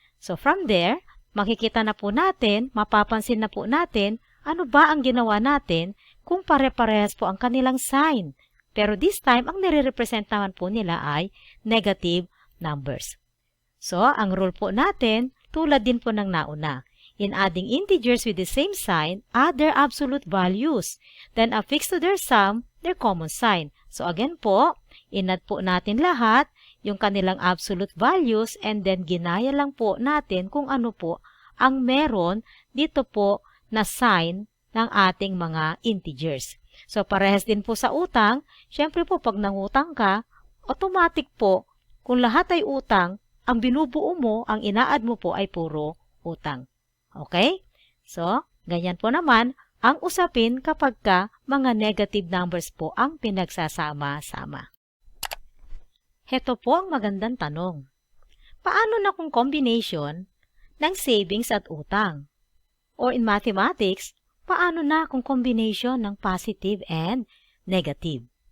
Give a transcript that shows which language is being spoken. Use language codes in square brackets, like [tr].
[tl] So, from there, makikita na po natin, mapapansin na po natin, ano ba ang ginawa natin kung pare-parehas po ang kanilang sign. Pero [en] this time, [tl] ang nire-represent naman po nila ay negative numbers. So, ang rule po natin, tulad din po ng nauna. [en] In adding integers with the same sign, add their absolute values. Then affix to their sum, their common sign. [tl] So again po, in-add po natin lahat, yung kanilang absolute values, and then ginaya lang po natin kung ano po ang meron dito po na sign ng ating mga integers. So parehas din po sa utang, syempre po pag nangutang ka, automatic po, kung lahat ay utang, ang binubuo mo, ang ina-add mo po ay puro utang. Okay? So, ganyan po naman ang usapin kapag ka mga negative numbers po ang pinagsasama-sama. Heto po ang magandang tanong. Paano na kung combination ng savings at utang? [en] Or in mathematics, [tl] paano na kung combination ng [en] positive and negative?